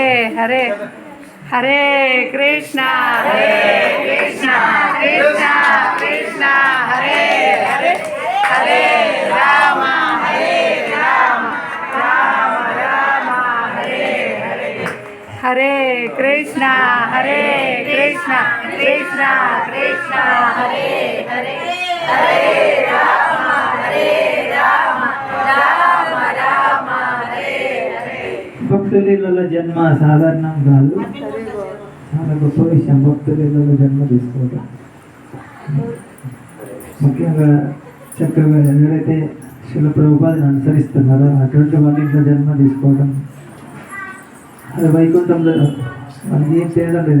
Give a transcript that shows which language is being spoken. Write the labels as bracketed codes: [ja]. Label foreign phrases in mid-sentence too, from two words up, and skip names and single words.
[te] హరే హరే కృష్ణ కృష్ణ కృష్ణ హరే హరే హరే రామ రామ రామ హరే హరే హరే కృష్ణ కృష్ణ కృష్ణ కృష్ణ హరే హరే హరే రామ రామ రామ రామ హరే హరే. భక్తులలో జన్మ సాధారణం కాదు. చాలా గొప్ప విషయం భక్తులలో జన్మ తీసుకోవడం. ముఖ్యంగా చక్కగా ఎవరైతే శిల ప్రభుపాదని అనుసరిస్తున్నారో అటువంటి వాళ్ళ ఇంట్లో జన్మ తీసుకోవడం అది వైకుంఠంలో మనకి ఏం తేడా లేదు.